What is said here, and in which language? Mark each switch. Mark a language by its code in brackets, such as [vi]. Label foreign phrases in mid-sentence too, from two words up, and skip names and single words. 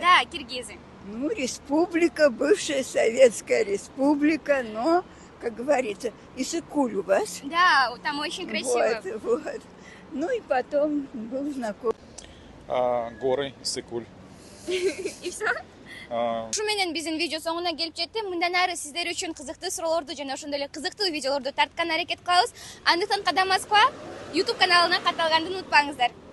[ru] Да, киргизы. Ну, республика, бывшая Советская Республика, но, как говорится, Иссык-Куль у вас. Да, там очень красиво. Вот. Ну и потом был знаком. Горы, Иссык-Куль. И все? [ky] Ушу менен биздин видео соңуна келип жетти. Мындан ары сиздер үчүн кызыктуу суроолорду жана ошондой эле кызыктуу видеолорду тарткан аракет кылабыз. Андыктан Кадам Москва YouTube каналына катталганды унутпаңыздар.